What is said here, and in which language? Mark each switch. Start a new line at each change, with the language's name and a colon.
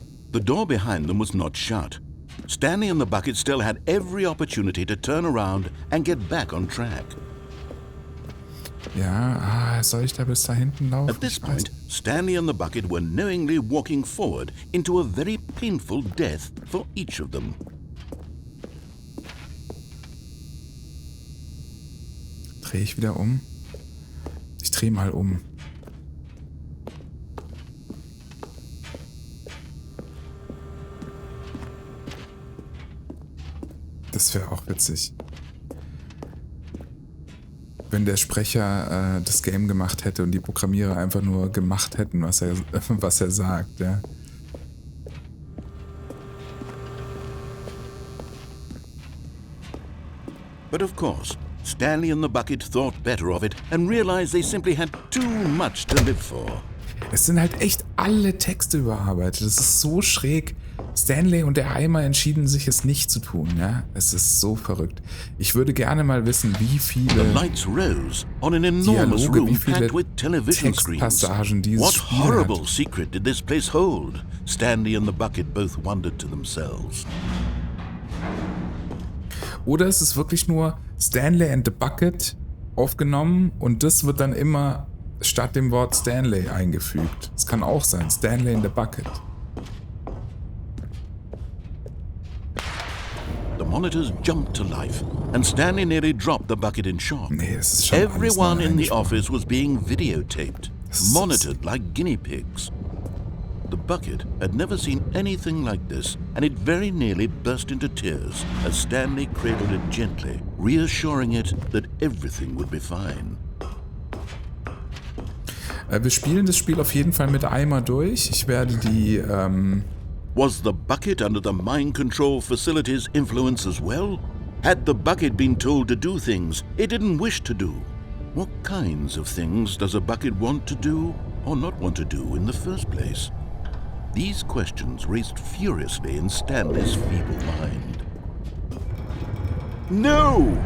English: The door behind them was not shut. Stanley and the bucket still had every opportunity to turn around and get back on track.
German: Ja, soll ich da bis da hinten laufen?
English: At this point, Stanley and the bucket were knowingly walking forward into a very painful death for each of them.
German: Drehe ich wieder um? Ich drehe mal um. Das wäre auch witzig. Wenn der Sprecher das Game gemacht hätte und die Programmierer einfach nur gemacht hätten, was er sagt, ja.
English: But of course, Stanley and the bucket thought better of it and realized they simply had too much to live for.
German: Es sind halt echt alle Texte überarbeitet. Das ist so schräg. Stanley und der Eimer entschieden sich, es nicht zu tun, ja? Es ist so verrückt. Ich würde gerne mal wissen, wie viele Dialoge, wie viele Textpassagen dieses Spiel hat.
English: What horrible secret did this place hold? Stanley and the bucket both wondered to themselves.
German: Oder ist es wirklich nur Stanley and the Bucket aufgenommen und das wird dann immer statt dem Wort Stanley eingefügt? Es kann auch sein, Stanley in the Bucket.
English: The monitors jumped to life, and Stanley nearly dropped the bucket in shock.
German: Nee, es ist schon
English: Everyone in the office was being videotaped, monitored like guinea pigs. The bucket had never seen anything like this, and it very nearly burst into tears as Stanley cradled it gently, reassuring it that everything would be fine.
German: Wir spielen das Spiel auf jeden Fall mit Eimer durch. Ich werde die...
English: Was the bucket under the mind control facility's influence as well? Had the bucket been told to do things it didn't wish to do? What kinds of things does a bucket want to do or not want to do in the first place? These questions raced furiously in Stanley's feeble mind. No!